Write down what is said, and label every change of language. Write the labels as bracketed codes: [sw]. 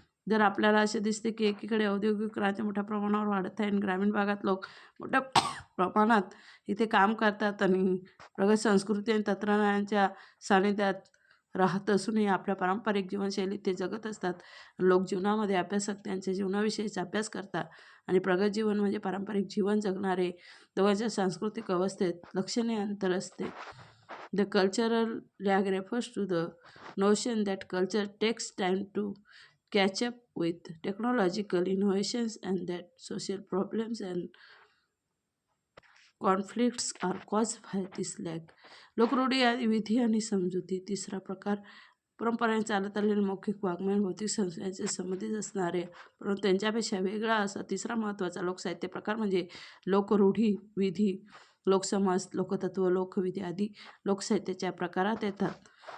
[mr] जर आपल्याला असे दिसते की एकीकडे औद्योगिक क्रांती मोठ्या प्रमाणावर वाढत आहे आणि ग्रामीण भागात लोक मोठ्या प्रमाणात इथे काम करतात आणि प्रगत संस्कृती आणि तंत्रज्ञानाच्या सानिध्यात राहत असूनही आपल्या पारंपरिक जीवनशैलीत ते जगत असतात. लोकजीवनामध्ये अभ्यासक त्यांच्या जीवनाविषयीचा अभ्यास करतात आणि प्रगत जीवन म्हणजे पारंपरिक जीवन जगणारे दोघांच्या सांस्कृतिक अवस्थेत लक्षणीय अंतर असते. [en] The cultural lag refers to the notion that culture takes time to catch up with technological innovations and that social problems and conflicts are caused by this lag. [mr] लोकरूढी आणि विधी आणि समजुती. तिसरा प्रकार परंपरेने चालत आलेले मौखिक वाङ्मय भौतिक संस्कृतीचे संबंधित असणारे परंतु त्यांच्यापेक्षा वेगळा असा तिसरा महत्त्वाचा लोकसाहित्य प्रकार म्हणजे लोकरूढी, विधी, लोकसमज, लोकतत्व, लोकविधी आदी लोकसाहित्याच्या प्रकारात येतात.